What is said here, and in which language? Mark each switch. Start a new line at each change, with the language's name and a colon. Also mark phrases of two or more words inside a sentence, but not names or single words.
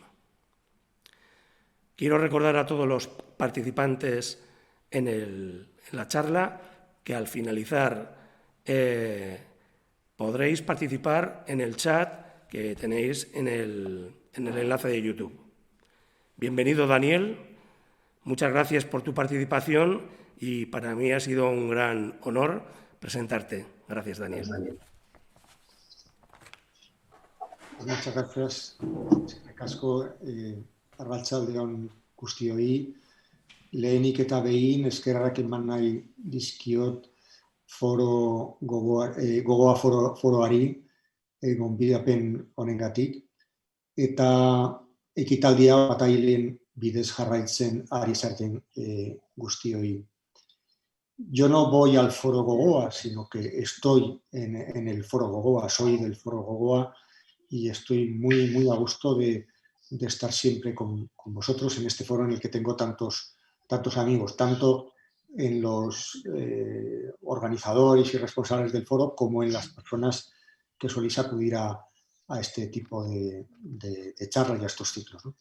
Spanish: Quiero recordar a todos los participantes en la charla que al finalizar podréis participar en el chat que tenéis en el enlace de YouTube. Bienvenido, Daniel. Muchas gracias por tu participación y para mí ha sido un gran honor presentarte. Gracias, Daniel. Muchas gracias.
Basque: Asko, arratsaldeon guztioi. Lehenik eta behin eskerrak eman nahi dizkiot gogoa foroari gonbidapen honengatik eta ekitaldia batailen bidez jarraitzen ari zareten guztioi.
Spanish: Yo no voy al Foro Gogoa, sino que estoy en el Foro Gogoa, soy del Foro Gogoa y estoy muy, muy a gusto de estar siempre con vosotros en este foro en el que tengo tantos amigos, tanto en los organizadores y responsables del foro como en las personas que soléis acudir a este tipo de charlas y a estos ciclos, ¿no?